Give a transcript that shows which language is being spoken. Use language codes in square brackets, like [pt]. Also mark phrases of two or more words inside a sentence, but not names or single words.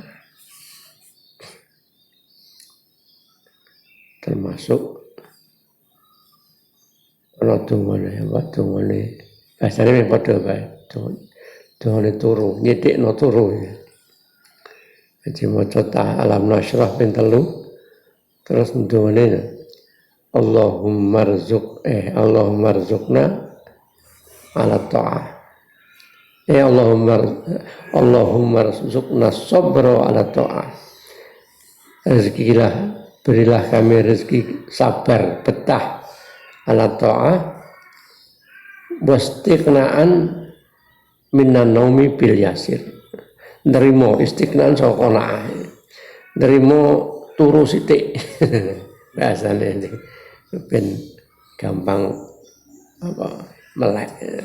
[jv] Termasuk ana dungane bahasane padha bae. Dungane turu, nyithikno turu. Jadi maca alam nasyrah ping 3 terus dungane [ar] اللهم ارزقنا على الطاعة. اللهم ارزقنا صبرا على الطاعة. [id] Berilah kami rezeki sabar, betah [ar] على الطاعة. واستغناء من النوم باليسير. [jv] Nerimo istiqnaan saka qanaah. Nerimo turu sithik. Bahasane ben gampang melek.